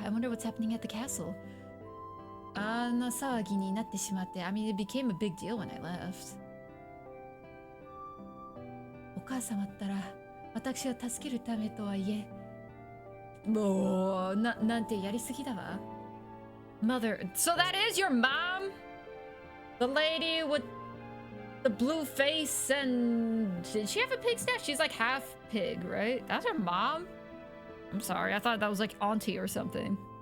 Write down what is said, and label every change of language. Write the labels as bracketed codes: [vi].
[en] I wonder what's happening at the castle. [ja] あんな騒ぎになってしまって [en] I mean, it became a big deal when I left. [ja] お母様ったら私を助けるためとはいえもうなんてやりすぎだわ [en] Mother, so that is your mom? The lady with the blue face and did she have a pig stash? She's like half pig, right? That's her mom? I'm sorry, I thought that was like auntie or something.